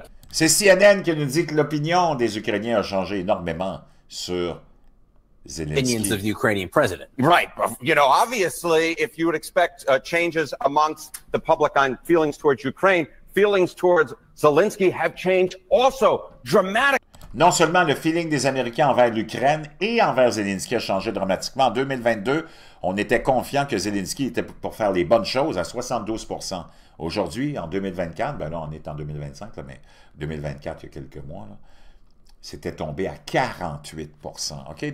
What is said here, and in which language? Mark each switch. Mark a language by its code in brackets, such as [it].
[fr] C'est CNN qui nous dit que l'opinion des Ukrainiens a changé énormément sur Zelensky. [en] Opinions of the Ukrainian president. Right. You know, obviously, if you would expect changes amongst the public on feelings towards Ukraine, feelings towards Zelensky have changed also dramatically. [fr] Non seulement le feeling des Américains envers l'Ukraine et envers Zelensky a changé dramatiquement. En 2022, on était confiant que Zelensky était pour faire les bonnes choses à 72%. Aujourd'hui, en 2024, ben là, on est en 2025, là, mais 2024, il y a quelques mois, c'était tombé à 48%. OK?